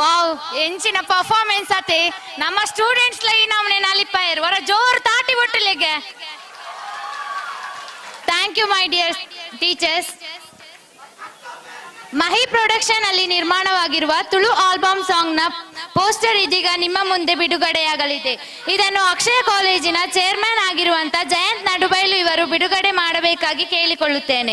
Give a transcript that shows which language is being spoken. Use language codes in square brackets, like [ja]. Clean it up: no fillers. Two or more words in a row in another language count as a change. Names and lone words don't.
[tcy] ವಾವ್ ಎಂಚಿನ ಪರ್ಫಾರ್ಮೆನ್ಸ್ ಅತೆ ನಮ್ಮ ಸ್ಟೂಡೆಂಟ್ಸ್ ಲೈ ನಮ್ಮನೆ ನಲಿಪಾಯರ್ ವರ ಜೋರ್ ತಾಟಿ ಒಟ್ಟಲೆಗೆ. [en] Thank you my dear teachers. [kn] ಮಹಿ ಪ್ರೊಡಕ್ಷನ್ ಅಲ್ಲಿ ನಿರ್ಮಾಣವಾಗಿರುವ ತುಳು [en] album song [kn] ನ ಪೋಸ್ಟರ್ ಇದೀಗ ನಿಮ್ಮ ಮುಂದೆ ಬಿಡುಗಡೆಯಾಗಲಿದೆ. ಇದನ್ನು ಅಕ್ಷಯ ಕಾಲೇಜಿನ ಚೇರ್ಮನ್ ಆಗಿರುವಂತ ಜಯಂತ್ ನಡುಬೈಲು ಇವರು ಬಿಡುಗಡೆ ಮಾಡಬೇಕಾಗಿ ಕೇಳಿಕೊಳ್ಳುತ್ತೇನೆ.